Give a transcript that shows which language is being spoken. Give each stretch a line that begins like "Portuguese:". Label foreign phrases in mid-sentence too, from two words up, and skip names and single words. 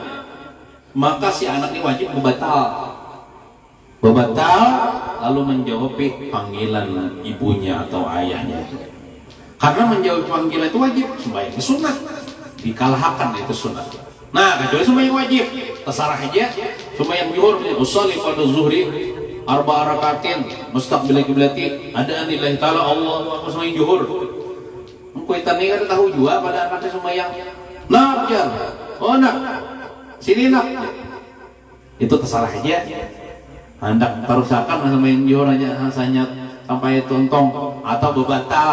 Banjar: Maka si anak ini wajib bebatal lalu menjawab panggilan ibunya atau ayahnya. Karena menjawab panggilan itu wajib, sembahyang itu sunat, dikalahkan itu sunat. Nah, kecuali sembahyang wajib, terserah aja. Sembahyang zuhur,
Arabic: أصلي فرض الظهر أربع ركعات مستقبل القبلة أداء لله تعالى الله و
Banjar: sembahyang zuhur. Kuitan ini kan tahu juga pada anaknya sembahyang. Nak ya, oh nak, sini nak. Itu terserah aja. Hendak terusakan sembahyang zuhur aja hanya sampai tontong atau bebatal.